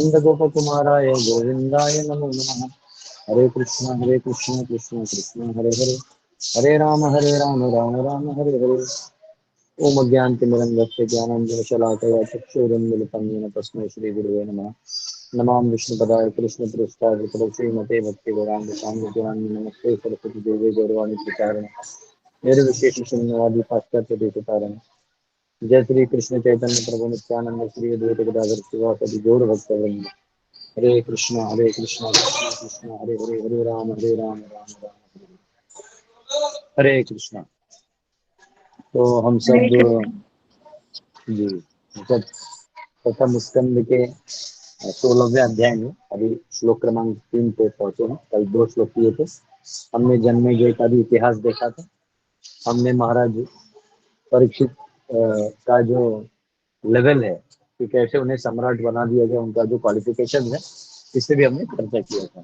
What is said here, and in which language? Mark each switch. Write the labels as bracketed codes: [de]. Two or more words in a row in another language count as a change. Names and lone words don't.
[sa] नन्दगोपकुमाराय गोविन्दाय नमो नमः। हरे कृष्ण कृष्ण कृष्ण हरे हरे, हरे राम राम राम हरे हरे। ओम अज्ञानतिमिरन्धस्य ज्ञानाञ्जनशलाकया चक्षुरुन्मिलितं येन तस्मै श्रीगुरुवे नमः। नमामि विष्णुपदाय कृष्णप्रेष्ठाय श्रीमते भक्तिवेदान्त स्वामी नमस्ते सरस्वती देवी गौरवाणी प्रचारण निर्विशेष शून्यवादी पाश्चात्य देशतारण। जय श्री कृष्ण चैतन्य प्रभु नित्यानंद श्री अद्वैत गदाधर शिवासादि गौर भक्तवृंद। हरे कृष्ण कृष्ण कृष्ण हरे हरे, हरे राम राम राम हरे कृष्ण। [hi] तो हम हरे सब कृष्ण। जी जब प्रथम स्कंद के 16वें अध्याय में अभी श्लोक क्रमांक 3 पे पहुंचे हैं। कल 2 श्लोक किए थे। हमने जन्मेजय का भी इतिहास देखा था। हमने महाराज परीक्षित का जो लेवल है कि कैसे उन्हें सम्राट बना दिया गया, उनका जो क्वालिफिकेशन है, इससे भी हमने चर्चा किया था।